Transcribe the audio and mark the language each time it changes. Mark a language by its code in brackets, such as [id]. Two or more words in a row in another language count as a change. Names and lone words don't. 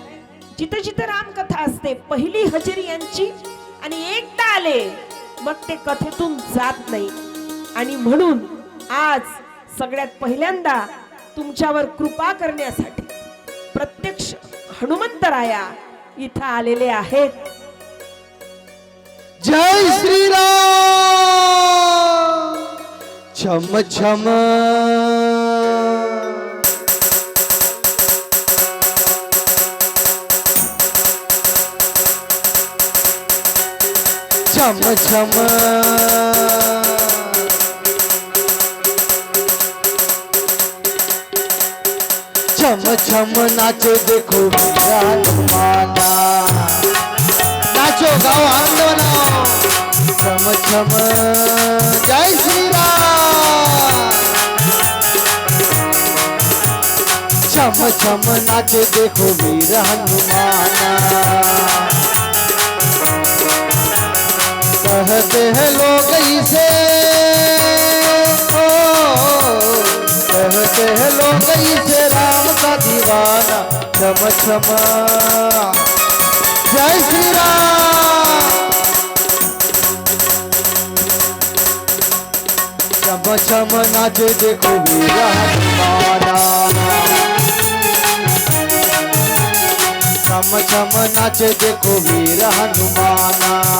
[mr] जिथे जिथे रामकथा असते पहिली हजेरी यांची, आणि एकदा आले मग ते कथेतून जात नाही. आणि म्हणून आज सगळ्यात पहिल्यांदा तुमच्यावर कृपा करण्यासाठी प्रत्यक्ष हनुमंतराया इथं आलेले आहेत. जय श्रीराम. [hi] छम छम छम छम छम छम नाचो देखो हनुमाना, नाचो गाओ आनंद मनाओ. छम छम. जय श्री राम. छम छम नाचे देखो वीर हनुमाना। कहते हैं लोग इसे कहते हैं लोग इसे राम का दीवाना। छम छम जय श्री राम। छम छम नाचे देखो वीर हनुमाना। छम छम नाचे देखो वीर हनुमाना।